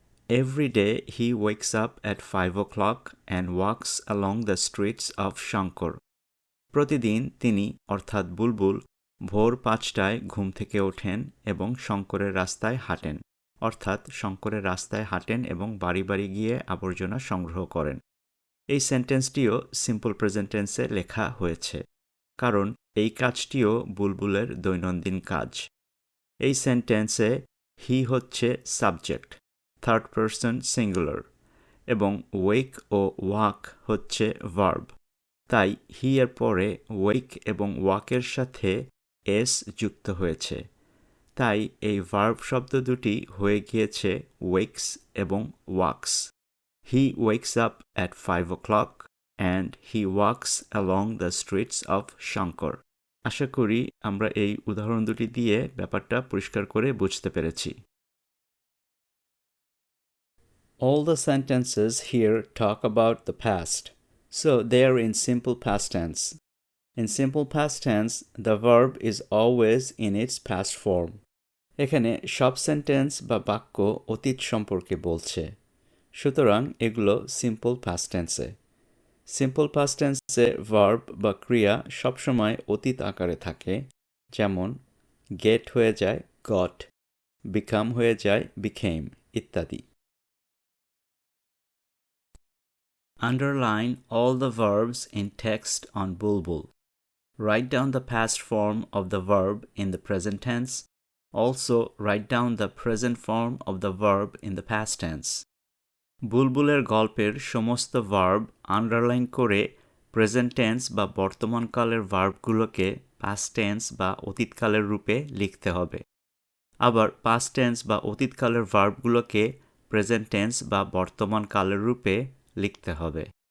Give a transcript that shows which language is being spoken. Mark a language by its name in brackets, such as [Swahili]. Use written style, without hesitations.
[English] Every day he wakes up at 5 o'clock and walks along the streets of Shankar. [Bangla] প্রতিদিন তিনি অর্থাৎ বুলবুল ভোর 5টায় ঘুম থেকে ওঠেন এবং শঙ্করের রাস্তায় হাঁটেন, অর্থাৎ শঙ্করের রাস্তায় হাঁটেন এবং বাড়ি বাড়ি গিয়ে আবর্জনা সংগ্রহ করেন। এই সেন্টেন্সটিও সিম্পল প্রেজেন্ট টেন্সে লেখা হয়েছে, কারণ এই কাজটিও বুলবুলের দৈনন্দিন কাজ। এই সেন্টেন্সে হি হচ্ছে সাবজেক্ট, থার্ড পারসন সিঙ্গুলার, এবং ওয়েক ও ওয়াক হচ্ছে ভার্ব। তাই হি এর পরে ওয়েক এবং ওয়াকের সাথে এস যুক্ত হয়েছে। তাই এই ভার্ব শব্দ দুটি হয়ে গিয়েছে ওয়েকস এবং walks. [English] He wakes up at 5 o'clock and he walks along the streets of Shankar. [Bangla] আশা করি আমরা এই উদাহরণ দুটি দিয়ে ব্যাপারটা পরিষ্কার করে বুঝতে পেরেছি। [English] All the sentences here talk about the past, so they are in simple past tense. In simple past tense, the verb is always in its past form. [Bangla] এখানে সব সেন্টেন্স বা বাক্য অতীত সম্পর্কে বলছে, সুতরাং এগুলো সিম্পল পাস্ট টেন্সে। সিম্পল পাস্ট টেন্সে ভার্ব বা ক্রিয়া সবসময় অতীত আকারে থাকে, যেমন গেট হয়ে যায় গট, বিকাম হয়ে যায় বিকেম ইত্যাদি। [English] Underline all the verbs in text on Bulbul. Write down the past form of the verb in the present tense. Also, write down the present form of the verb in the past tense. [Bangla] বুলবুলের গল্পের সমস্ত verb underline করে present tense বা বর্তমানকালের ভার্বগুলোকে past tense বা অতীতকালের রূপে লিখতে হবে। আবার past tense বা অতীতকালের ভার্বগুলোকে প্রেজেন্ট টেন্স বা বর্তমানকালের রূপে লিখতে হবে।